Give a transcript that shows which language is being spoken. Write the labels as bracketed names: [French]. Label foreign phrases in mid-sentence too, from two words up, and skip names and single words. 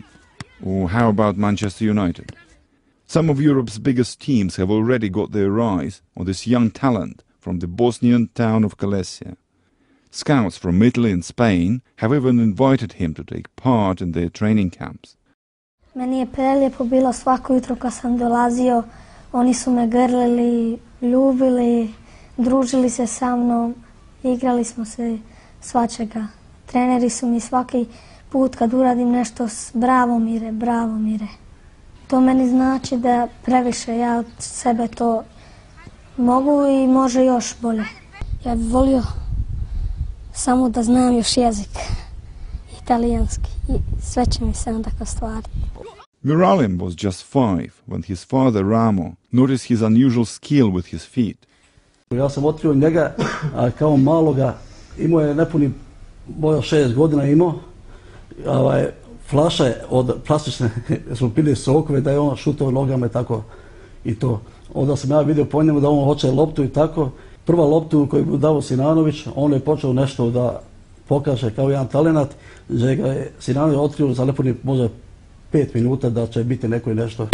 [English] Or how about Manchester United? Some of Europe's biggest teams have already got their eyes on this young talent from the Bosnian town of Kalesia. Scouts from Italy and Spain have even invited him to take part in their training camps. [Bosnian] Meni je prelijepo bilo svako jutro kad sam dolazio. Oni su me grlili, ljubili, družili se sa mnom, igrali smo se svačega. Treneri su mi svaki put kad uradim nešto bravo Mire, bravo Mire. To meni znači da previše ja od sebe to mogu i može još bolje. Ja bih volio samo da znam još jezik, italijanski, i sve će mi se onda ostvariti. [English] Miralem was just 5 when his father Ramo noticed his unusual skill with his feet. [Bosnian] Ja sam otkrio njega kao maloga, imao je nepuni, možda 6 godina imao, flaše od plastične, smo pili sokove, da je on šutao nogama i tako i to. Onda sam ja vidio po njemu da on hoće loptu i tako. Prva loptu koju je dao Sinanović, on je počeo nešto da pokaže kao jedan talenat, gdje ga je Sinanović otkrio za nepuni možda 5 minuta da će biti neko i nešto.